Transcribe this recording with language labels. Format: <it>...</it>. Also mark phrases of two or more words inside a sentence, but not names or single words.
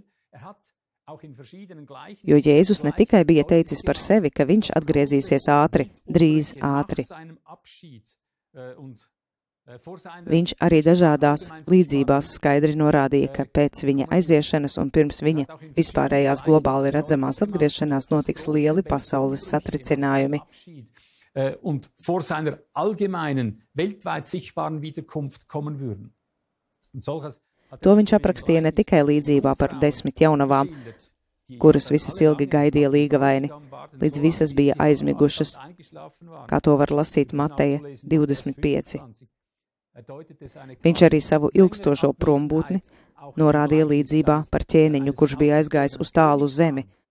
<lv>Jo Jēzus ne tikai bija teicis par sevi, ka viņš atgriezīsies ātri, drīz ātri. Viņš arī dažādās līdzībās skaidri norādīja, ka pēc viņa aiziešanas un pirms viņa vispārējās globāli redzamās atgriešanās notiks lieli pasaules satricinājumi.</lv> <de>Und vor seiner allgemeinen, weltweit sichtbaren Wiederkunft kommen würden.</de> <lv>To viņš aprakstīja ne tikai līdzībā par 10 jaunavām, kuras visas ilgi gaidīja līgavaini, līdz visas bija aizmigušas, kā to var lasīt Mateja 25. Viņš arī savu ilgstošo prombūtni norādīja līdzībā par ķēniņu, kurš bija aizgājis uz tālu zemi.</lv>